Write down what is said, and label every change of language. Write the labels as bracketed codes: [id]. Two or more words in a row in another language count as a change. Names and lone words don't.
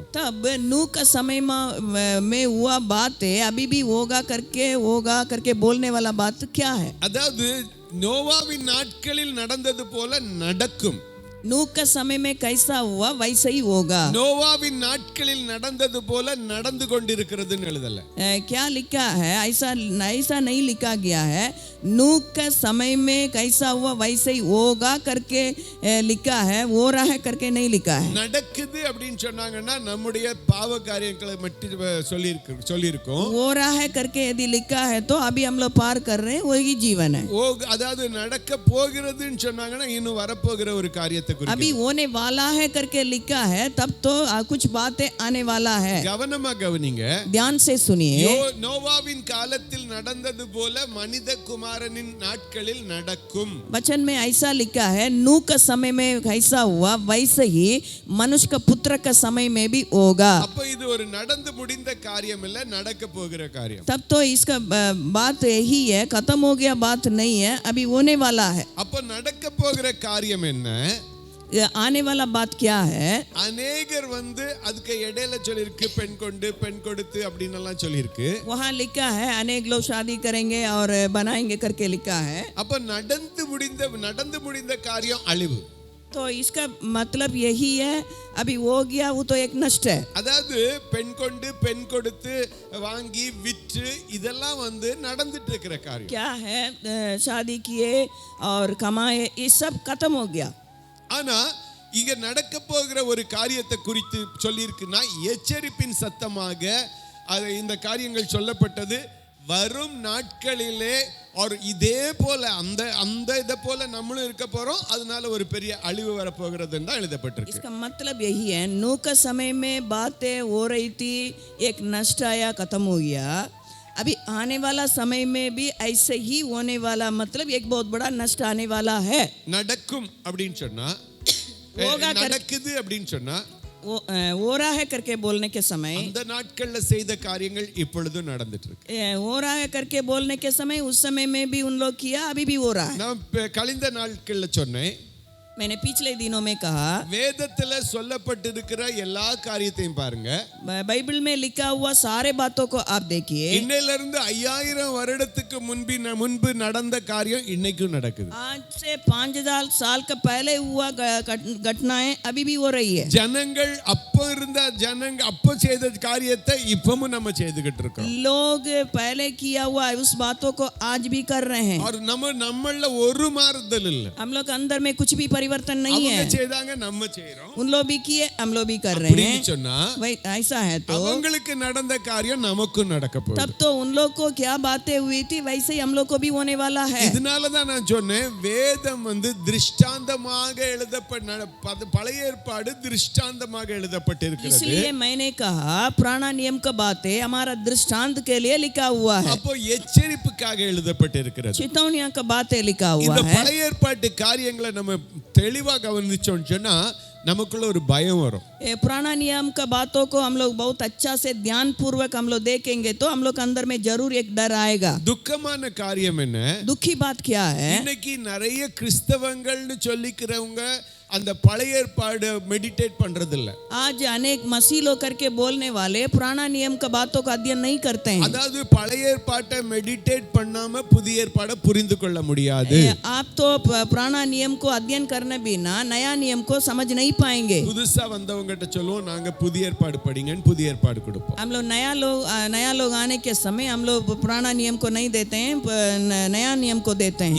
[hi] तब नूह का समय में हुआ बात है अभी भी होगा करके बोलने वाला बात क्या है? [ta] அதாவது நோவாவின் நாட்களில் நடந்தது போல நடக்கும். [hi] नूह का समय में कैसा हुआ वैसा ही होगा. [ta] நோவாவின் நாட்களில் நடந்தது போல நடந்து கொண்டிருக்கிறதுன்னு எழுதல. [hi] क्या लिखा है? ऐसा नहीं लिखा गया है. नूह का समय में कैसा हुआ वैसे ही होगा करके लिखा है, हो रहा है करके नहीं लिखा है. [ta] நடக்குது அப்படின்னு சொன்னாங்கன்னா நம்முடைய பாவ காரியங்களை மட்டும் சொல்லியிருக்கோம். [hi] हो रहा है करके यदि लिखा है तो अभी हम लोग पार कर रहे हैं, वही जीवन है. [ta] அதாவது நடக்க போகிறதுன்னு சொன்னாங்கன்னா இன்னும் வரப்போகிற ஒரு காரியத்தை [hi] अभी होने वाला है करके लिखा है, तब तो कुछ बातें आने वाला है. [ta] கவனமா கவனிங்க, [hi] ध्यान से सुनिए. [ta] நோவாவின் காலத்தில் நடந்தது போல மனித குமாரனின் நாட்களில் நடக்கும். [hi] वचन में ऐसा लिखा है, नूह का समय में कैसा हुआ वैसे ही मनुष्य का पुत्र का समय में भी होगा. [ta] அப்ப இது ஒரு நடந்து முடிந்த காரியம் இல்ல, நடக்க போகிற காரியம். [hi] तब तो इसका बात यही है, खत्म हो गया बात नहीं है, अभी होने वाला है. [ta] அப்ப நடக்க போகிற காரியம் என்ன? [hi] आने वाला बात क्या है? [ta] अनेगर வந்து அதுக்கு இடையில சொல்லிருக்கு பெண் கொண்டு பெண் கொடுத்து அப்படின எல்லாம் சொல்லிருக்கு. [hi] वहां लिखा है अनेक लोग शादी करेंगे और बनाएंगे करके लिखा है. [ta] அப்ப நடந்து முடிந்த காரியம் அழிவு. [hi] तो इसका मतलब यही है, अभी हो गया वो तो एक नष्ट है. [ta] அதாவது பெண் கொண்டு பெண் கொடுத்து வாங்கி விற்று இதெல்லாம் வந்து நடந்துட்டு இருக்கிற காரியம். [hi] क्या है? शादी किए और कमाए, ये सब खत्म हो गया. [ta] ஆனா இங்க நடக்க போகிற ஒரு காரியத்தை குறித்து சொல்லியிருக்குன்னா எச்சரிப்பின் சத்தமாக இந்த காரியங்கள் சொல்லப்பட்டது. வரும் நாட்களிலே और இதே போல அந்த இத போல நம்மளும் இருக்க போறோம், அதனால ஒரு பெரிய அழிவு வர போகிறதுன்னு தான் எழுதப்பட்டிருக்கு. [hi] इसका मतलब यही है, नूह का समय में बातें हो रही थी, एक नष्ट आया, खत्म हो गया. अभी आने वाला समय में भी ऐसे ही होने वाला, मतलब एक बहुत बड़ा नष्ट आने वाला है. [ta] நடக்கும் அப்படினு சொன்னா நடக்குது அப்படினு சொன்னா [hi] हो रहा है करके बोलने के समय [ta] அந்த நாட்கள்ல செய்த காரியங்கள் இப்பொழுது நடந்துட்டு இருக்கு. [hi] हो रहा है करके बोलने के समय उस समय में भी उन लोग किया, अभी भी हो रहा है. [ta] நான் கழிந்த நாட்கள்ல சொன்னேன், [hi] मैंने पिछले दिनों में कहा, [ta] வேதத்துல சொல்லப்பட்டிருக்கிற எல்லா காரியத்தையும் பாருங்க. [hi] बाइबल में लिखा हुआ सारे बातों को आप देखिए. [ta] இன்னையில இருந்து 5000 வருடத்துக்கு முன்பு நடந்த காரியம் இன்னைக்கும் நடக்குது. [hi] आज से 5000 साल का पहले हुआ घटनाएं अभी भी हो रही है. [ta] ஜனங்கள் அப்போ செய்த காரியத்தை இப்பவும் நம்ம செய்துகிட்டு இருக்கோம். [hi] लोग पहले किया हुआ उस बातों को आज भी कर रहे हैं. [ta] और நம்மள ஒரு மாறுதல் இல்ல. [hi] हम लोग अंदर में कुछ भी परिवर्तन परिवर्तन नहीं [ta] அவங்க [hi] है। [ta] செய்தாங்க நம்ம செய்றோம் [hi] उन लोग भी किए, हम लोग भी कर रहे [ta] அப்படின்னு [hi] हैं। [ta] சொன்னா [hi] वही ऐसा है तो [ta] அவங்களுக்கு நடந்த காரியம் நமக்கும் நடக்க போகுது. [hi] तब तो उन लोग को क्या बातें हुई थी वैसे ही हम लोग को भी होने वाला है। [ta] இதனால தான் நான் சொன்னேன் வேதம் வந்து திருஷ்டாந்தமாக எழுதப்பட்ட பழைய ஏற்பாடு திருஷ்டாந்தமாக எழுதப்பட்டிருக்கிறது. [hi] इसलिए मैंने कहा पुराना नियम का बातें हमारा दृष्टांत के लिए लिखा हुआ है, [ta] அப்போ எச்சரிப்புக்காக எழுதப்பட்டிருக்கிறது. [hi] चेतावनियों का बातें लिखा हुआ [ta] இந்த [hi] है। [ta] பழைய ஏற்பாட்டு காரியங்களை நம்ம தெளிவா கவனிச்சோம்னு சொன்னா நமக்குள்ள ஒரு பயம் வரும். [hi] ये पुराना नियम का बातों को हम लोग बहुत अच्छा से ध्यान पूर्वक हम लोग देखेंगे तो हम लोग के अंदर में जरूर एक डर आएगा। [ta] துக்கமான காரியம் என்ன? [hi] दुखी बात क्या है? [ta] இன்னைக்கு நிறைய கிறிஸ்தவங்கள்னு சொல்லிக்கிறவங்க அந்த பழைய ஏற்பாடு மெடிடேட் பண்றது இல்ல. [hi] आज अनेक मसीह लोग करके बोलने वाले पुराना नियम का बातों का अध्ययन नहीं करते हैं। [ta] அதாவது பழைய ஏற்பாட்டை மெடிடேட் பண்ணாம புதிய ஏற்பாடை புரிந்து கொள்ள முடியாது. [hi] आप तो पुराना नियम को अध्ययन करने बिना नया नियम को समझ नहीं पाएंगे। [ta] புதுசா வந்தவங்ககிட்ட சொல்லுவோம் நாங்க புதிய ஏற்பாடு படிங்கன்னு புதிய ஏற்பாடு கொடுப்போம். [hi] हम लोग नया लोग आने के समय हम लोग पुराना नियम को नहीं देते हैं, नया नियम को देते हैं।